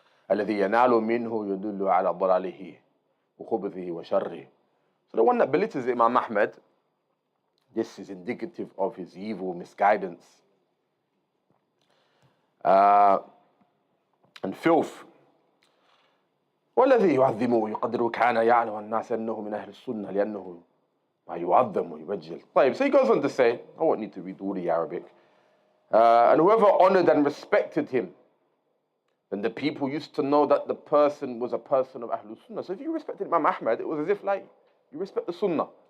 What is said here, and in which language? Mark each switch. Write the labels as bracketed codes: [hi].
[ar] الذي ينال منه يدل على ضلاله وخبثه وشره. [en] So the one that belittles Imam Ahmed, this is indicative of his evil misguidance and filth. [ar] والذي يعظمه ويقدره كان يعلم الناس أنه من أهل السنة لأنه ما يعظم ويبجل. [en] طيب, so he goes on to say, I won't need to read all the Arabic. And whoever honored and respected him, then the people used to know that the person was a person of Ahlul Sunnah. So if you respected Imam Ahmed, it was as if like you respect the Sunnah.